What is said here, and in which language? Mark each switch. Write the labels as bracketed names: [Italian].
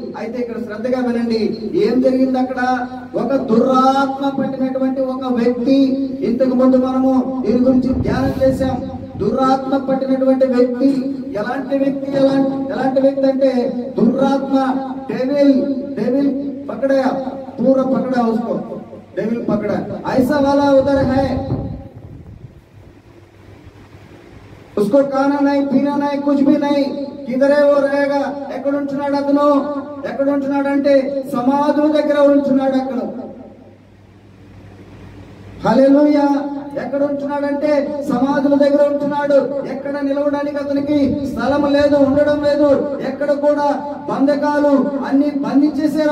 [Telugu] అయితే ఇక్కడ శ్రద్ధగా వినండి, ఏం జరిగింది అక్కడ. ఒక దురాత్మ పట్టినటువంటి ఒక వ్యక్తి, ఇంతకు ముందు మనము దీని గురించి ధ్యానం చేశాం. దురాత్మ పట్టినటువంటి వ్యక్తి ఎలాంటి వ్యక్తి, ఎలాంటి వ్యక్తి అంటే దురాత్మ, [Hindi] डेविल पकड़ा, पूरा पकड़ा उसको, डेविल पकड़ा। ऐसा वाला उधर है, उसको खाना नहीं, पीना नहीं, कुछ भी नहीं, किधरे वो रहेगा। [Telugu] ఎక్కడ ఉంటున్నాడు అతను, ఎక్కడ ఉంటున్నాడు అంటే సమాధుల దగ్గర ఉంటున్నాడు అక్కడ. హల్లెలూయా. ఎక్కడ ఉంటున్నాడంటే సమాధుల దగ్గర ఉంటున్నాడు. ఎక్కడ నిలవడానికి అతనికి స్థలం లేదు, ఉండడం లేదు. ఎక్కడ కూడా బంధకాలు అన్ని బంధించేశారు.